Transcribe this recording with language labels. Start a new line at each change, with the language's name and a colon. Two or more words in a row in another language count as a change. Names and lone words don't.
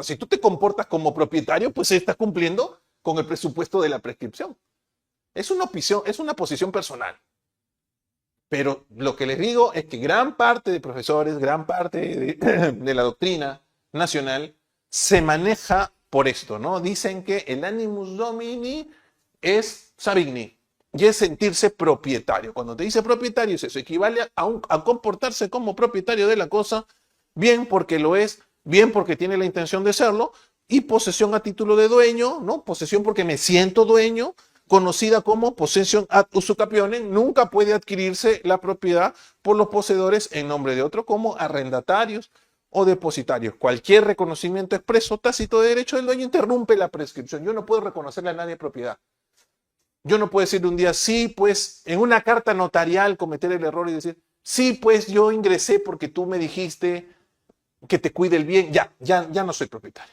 Spanish: Si tú te comportas como propietario, pues estás cumpliendo con el presupuesto de la prescripción. Es una posición personal. Pero lo que les digo es que gran parte de profesores, gran parte de la doctrina nacional se maneja por esto, ¿no? Dicen que el
Latin: animus domini
Spanish: es Savigny y es sentirse propietario. Cuando te dice propietario es eso, equivale a comportarse como propietario de la cosa, bien porque lo es, bien porque tiene la intención de serlo, y posesión a título de dueño, ¿no? Posesión porque me siento dueño, conocida como
Latin: possession ad usucapione,
Spanish: nunca puede adquirirse la propiedad por los poseedores en nombre de otro como arrendatarios o depositarios. Cualquier reconocimiento expreso tácito de derecho del dueño interrumpe la prescripción. Yo no puedo reconocerle a nadie propiedad. Yo no puedo decir un día, sí, pues, en una carta notarial cometer el error y decir, sí, pues yo ingresé porque tú me dijiste que te cuide el bien, ya no soy propietario.